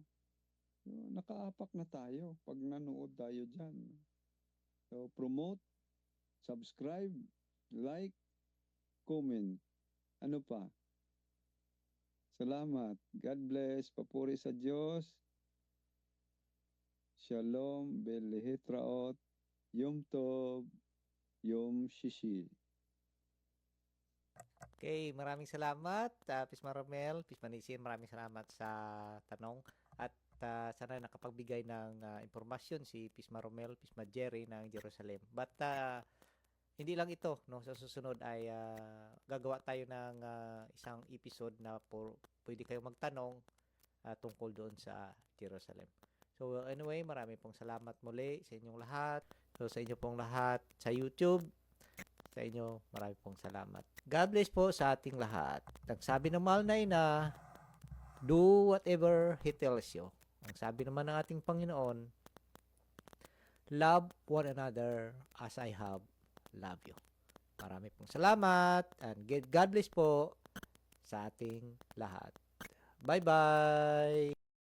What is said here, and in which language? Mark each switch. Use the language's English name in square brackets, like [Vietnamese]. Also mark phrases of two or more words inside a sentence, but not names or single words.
[Filipino] So, nakaapak na tayo pag nanood tayo dyan. [English] So, promote, subscribe, like, comment. [Filipino] Ano pa? Salamat. [English] God bless. [Filipino] Papuri sa Diyos. [Hebrew] Shalom. להתראות. יום טוב. יום שישי. [Filipino] Okay, maraming salamat, Pisma Romel, Pisma Nacy, maraming salamat sa tanong. At sana nakapagbigay ng impormasyon si Pisma Romel, Pisma Jerry ng Jerusalem. But hindi lang ito, no? Sa susunod ay gagawa tayo ng isang episode na pwede kayong magtanong tungkol doon sa Jerusalem. So anyway, marami pong salamat muli sa inyong lahat. So sa inyo pong lahat sa YouTube, sa inyo marami pong salamat. [English] God bless [Filipino] po sa ating lahat. Ang sabi ng mahal na ina, [English] do whatever He tells you. [Filipino] Ang sabi naman ng ating Panginoon, [English] love one another as I have loved you. [Filipino] Marami pong salamat [English] and God bless [Filipino] po sa ating lahat. Bye-bye!